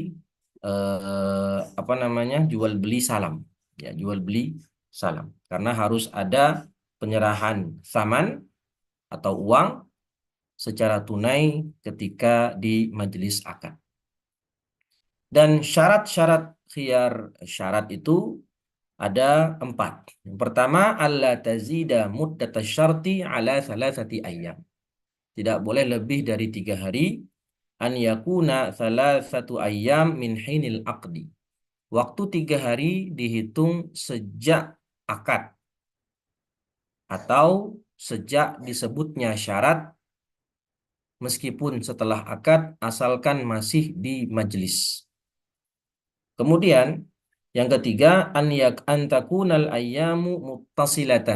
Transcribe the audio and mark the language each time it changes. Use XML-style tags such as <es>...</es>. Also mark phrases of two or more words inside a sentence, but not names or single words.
<id>apa namanya, jual beli salam, ya, jual beli salam, karena harus ada penyerahan saman atau uang secara tunai ketika di majelis akad. Dan syarat-syarat khiyar syarat itu ada 4. Yang pertama,</id> <ar>ألا تزيد مدة الشرط على ثلاثة أيام.</ar> <id>Tidak boleh lebih dari 3 hari.</id> <ar>أن يكون ثلاثة أيام من حين العقد.</ar> <id>Waktu 3 hari dihitung sejak akad atau sejak disebutnya syarat, meskipun setelah akad asalkan masih di majelis. Kemudian yang ketiga,</id> <ar>أن تكون الأيام متصلة.</ar>